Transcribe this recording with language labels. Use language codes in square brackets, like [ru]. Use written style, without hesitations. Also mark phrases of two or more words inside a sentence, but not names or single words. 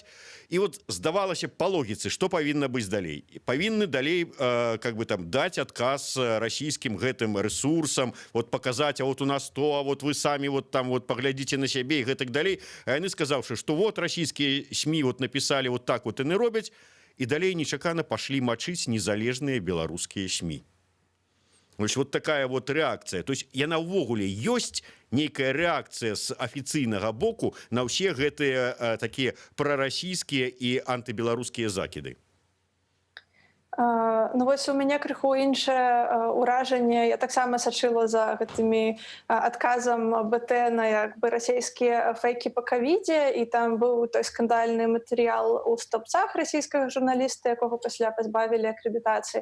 [be] І вот здавалася па логіцы, што павінна быць далей? Павінны далей [ru] как бы [be] там даць адказ расійскім гэтым рэсурсам, вот паказаць, а вот у нас то, а вот вы самі вот там вот паглядзіце на сябе і гэтак далей. А яны сказаўшы, што вот расійскія СМІ [ru] вот написали вот так вот и [be] не робяць, і далей нечакана [ru] пошли мочить [be] незалежныя беларускія СМІ. [ru] Вот такая вот реакция. То есть [be] яна ўвогуле ёсць нейкая реакция з афіцыйнага боку на ўсе гэтыя такія прарасійскія і антыбеларускія закіды. Ну вось у мяне крыху іншае ўражанне. Я таксама сачыла за гэтымі адказам БТ на як бы расійскія фейкі па ковідзе, і там быў той скандальны матэрыял у стопцах расійскага журналіста, якога пасля пазбавілі акрэдытацыі.